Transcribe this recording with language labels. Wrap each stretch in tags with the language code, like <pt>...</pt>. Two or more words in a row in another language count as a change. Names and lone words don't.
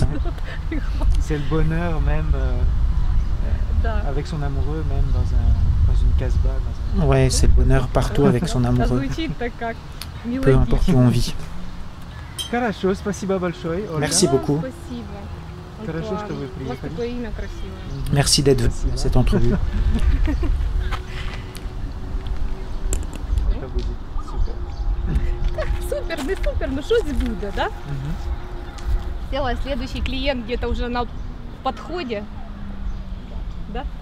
<fr>C'est le bonheur même avec son amoureux, même dans une casbah. Ouais, c'est le bonheur partout avec son amoureux. Peu importe où on vit. Merci beaucoup. Merci d'être venu à cette entrevue.</fr> <uk>Супер, не супер, ну щось буде,</uk> <ru>да? Сделала следующий клиент где-то уже на подходе. Да?</ru>